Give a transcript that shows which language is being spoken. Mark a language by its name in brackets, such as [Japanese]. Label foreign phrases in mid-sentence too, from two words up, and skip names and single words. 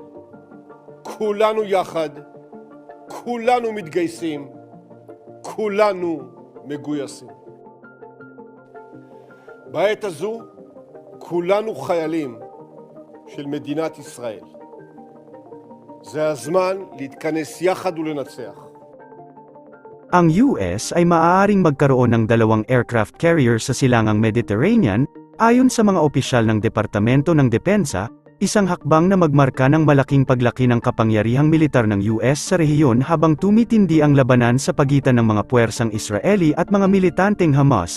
[Hebrew] כולנו יחד, כולנו מתגייסים, כולנו מגויסים. בעת הזו, כולנו חיילים של מדינת ישראל. זה הזמן להתכנס יחד ולנצח. [Filipino] Ang US ay maaaring magkaroon ng dalawang [English] aircraft carrier [Filipino] sa silangang Mediterranean, ayon sa mga opisyal ng Departamento ng Depensa, isang hakbang na magmarka ng malaking paglaki ng kapangyarihang militar ng US sa rehiyon habang tumitindi ang labanan sa pagitan ng mga puwersang Israeli at mga militanteng Hamas.